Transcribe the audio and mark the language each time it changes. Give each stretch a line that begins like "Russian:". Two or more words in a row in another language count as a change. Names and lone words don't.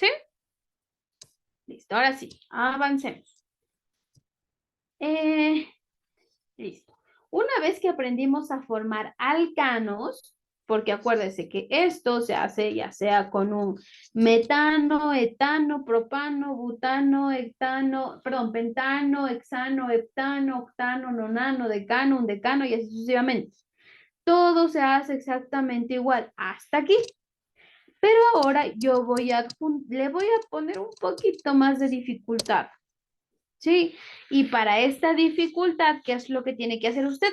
Spanish: Listo, ahora sí, avancemos. Listo. Una vez que aprendimos a formar alcanos, porque acuérdense que esto se hace ya sea con un metano, etano, propano, butano, hectano, perdón, pentano, hexano, heptano, octano, nonano, decano, un decano y así sucesivamente. Todo se hace exactamente igual hasta aquí. Pero ahora yo le voy a poner un poquito más de dificultad. ¿Sí? Y para esta dificultad, ¿qué es lo que tiene que hacer usted?